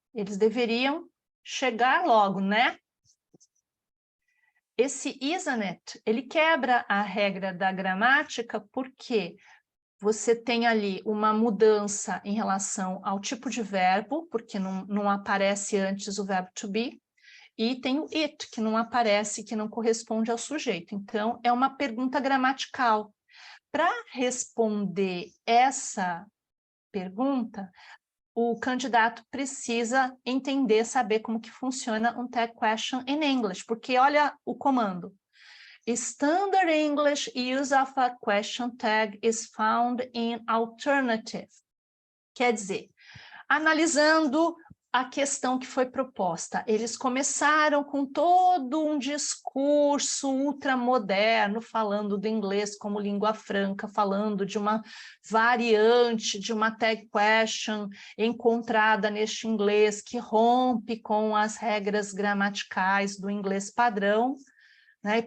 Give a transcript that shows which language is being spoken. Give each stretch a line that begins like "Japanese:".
Portuguese: Eles deveriam chegar logo, né? Esse isn't it, ele quebra a regra da gramática porque você tem ali uma mudança em relação ao tipo de verbo, porque não aparece antes o verbo to be, e tem o it, que não aparece, que não corresponde ao sujeito. Então, é uma pergunta gramatical. Para responder essa pergunta, o candidato precisa entender, saber como que funciona um tag question
English: in English,
Portuguese: porque olha o comando.
English: Standard English use of a question tag is found in alternative.
Portuguese: Quer dizer, analisando a questão que foi proposta, eles começaram com todo um discurso ultramoderno, falando do inglês como língua franca, falando de uma variante de uma tag question encontrada neste inglês que rompe com as regras gramaticais do inglês padrão, né?